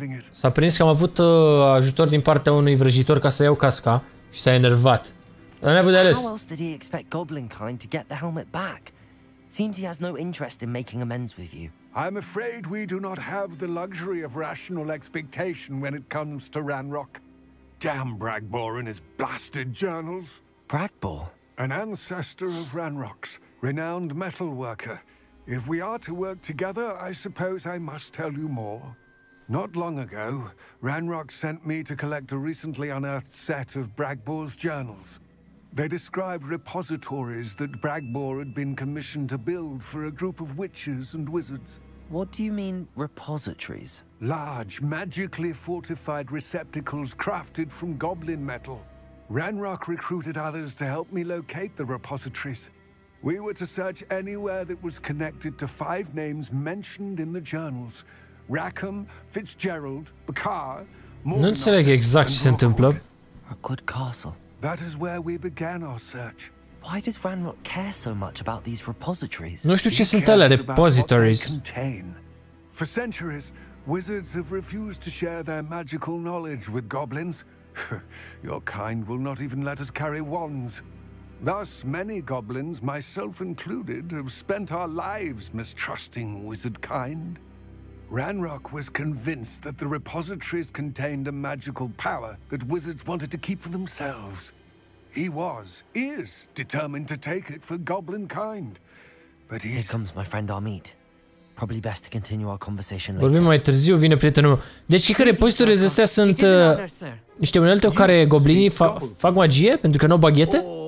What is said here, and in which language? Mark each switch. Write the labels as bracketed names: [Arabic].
[Romanian] S-a prins că am avut ajutor din partea unui vrăjitor ca să iau casca și s-a enervat. Dar n-a avut de ales. [English] How else did he expect Goblinkind to get the helmet back? Seems he has no interest in making amends with you. I'm afraid we do not have the luxury of rational expectation when it comes to Ranrock. Damn Bragbor and his blasted journals. Bragbor? An ancestor of Ranrock's, renowned metal worker. If we are to work together, I suppose I must tell you more. Not long ago, Ranrock sent me to collect a recently unearthed set of Bragbor's journals. They described repositories that Bragbor had been commissioned to build for a group of witches and wizards. What do you mean, repositories? Large, magically fortified receptacles crafted from goblin metal. Ranrock recruited others to help me locate the repositories. We were to search anywhere that was connected to 5 names mentioned in the journals. Rackham, Fitzgerald, Bakar, [Romanian] Nu înțeleg exact ce se întâmplă. [English] A good castle. That is where we began our search. Why does Ranrock care so much about these repositories? [Romanian] Nu știu ce sunt alea repositories. [English] For centuries, wizards have refused to share their magical knowledge with goblins. Your kind will not even let us carry wands. Thus, many goblins, myself included, have spent our lives mistrusting wizard kind. Ranrock was convinced that the repositories contained a magical power that wizards wanted to keep for themselves. He is determined to take it for goblin kind. But Here comes my friend Amit. Probably best to continue our conversation later. [Romanian] Vorbim mai târziu, vine prietenul meu. Deci cred că repositories astea sunt niște unelte cu care goblinii fac magie pentru că nu au baghete?